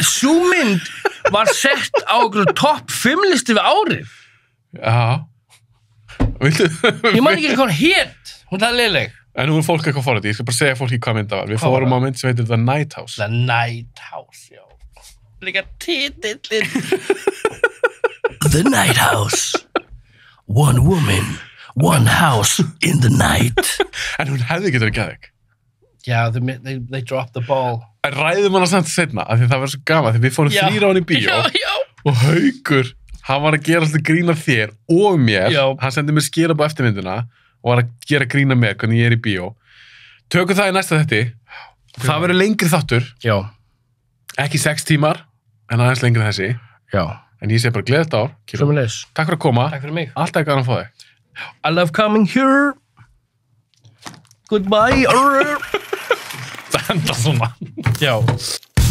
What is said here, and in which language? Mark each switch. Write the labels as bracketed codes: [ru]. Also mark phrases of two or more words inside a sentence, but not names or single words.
[is] Sú mynd var sett á okkur topp 5 listi við árið. Já. Ég man ekki hvað hann hét. Hún er leiðileg. En nú er fólk eitthvað fórhætt. Ég skal bara segja fólki hvað mynd það var. Við fórum á mynd sem heitir The Night House. The Night House, já. Líka titillinn. The Night House. [en] One woman, one house in the night. [is] En hún hefði ekki verið geðveik. Já, [en] they dropped the ball. [is] En ræðum hana samt seinna, af því það var svo gaman, því við fórum þrír á hann í bíó. Já. Og Haukur, hann var að gera alltaf grína þér og mér. Já. Hann sendi mér skilabóð á eftirmyndina og var að gera grína mér hvernig ég er í bíó. Tökum það í næsta þetti. Það verður lengri þáttur. Já. Ekki 6 tímar, en aðeins lengri þessi. Já. En ég sé bara gleðið ár. Sömuleiðis. Takk fyrir að koma. Takk fyrir mig. Alltaf gaman að fá þig. [en] I love coming here. Goodbye. [is] Það enda svona. Já.